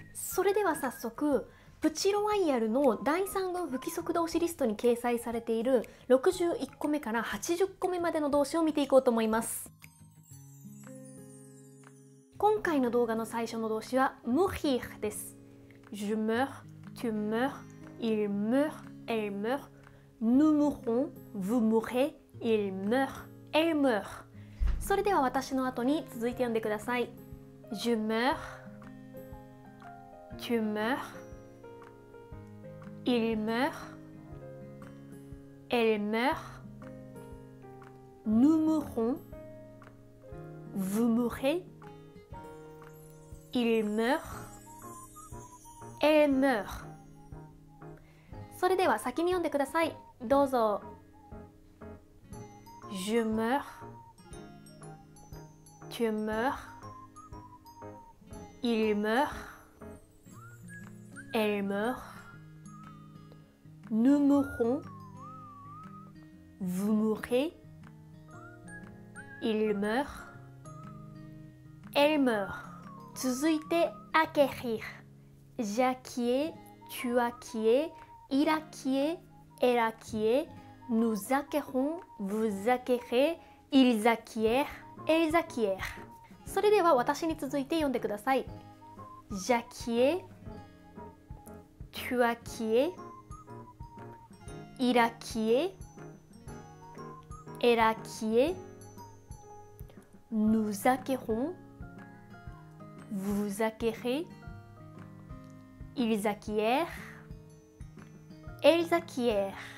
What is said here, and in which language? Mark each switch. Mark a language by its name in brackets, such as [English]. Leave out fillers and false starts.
[Japanese] それでは早速プチロワイヤルの第3群不規則動詞リストに掲載されている61個目から80個目までの動詞を見ていこうと思います。今回の動画の最初の動詞は mourir です。 [French] Je meurs, tu meurs, il meurt, elle meurt, nous mourrons, vous mourrez, il meurt, elle meurt。 [Japanese] それでは私の後に続いて読んでください。 [French] Je meurs, tu meurs, il meurt, elle meurt, nous mourrons, vous mourrez, il meurt, elle meurt。 [Japanese] それでは先に読んでください。どうぞ。 [French] Je meurs, tu meurs, il meurt, elle meurt, nous mourrons, vous mourrez, il meurt, elle meurt。 [Japanese] 続いて acquérir。 [French] j'acquiers, tu acquiers, il acquiert, elle acquiert, nous acquérons, vous acquérez, ils acquièrent, elles acquièrent。 [Japanese] それでは私に続いて読んでください。 [French] j'acquiers, tu acquiers, il acquiert, elle acquiert, nous acquérons, vous acquérez, ils acquièrent, elles acquièrent。